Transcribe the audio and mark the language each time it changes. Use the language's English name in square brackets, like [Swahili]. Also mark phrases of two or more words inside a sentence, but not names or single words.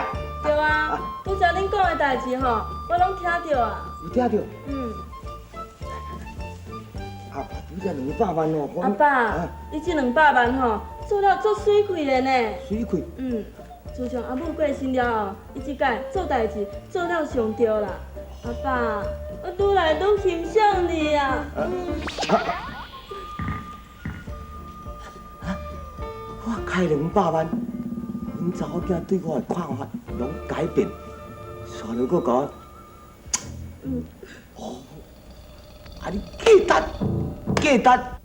[Min Nan Chinese] 对啊，拄则恁讲的代志吼，我拢听到啊。有听到？嗯，啊，你这200万哦，阿爸，你这200万吼，做了足水亏的呢。水亏。嗯，自从阿母过身了后，伊即届做代志做了上对啦。阿爸，我愈来愈欣赏你啊。我开200万，恁查某囝对我的看法拢改变，煞了佫讲，啊你价值。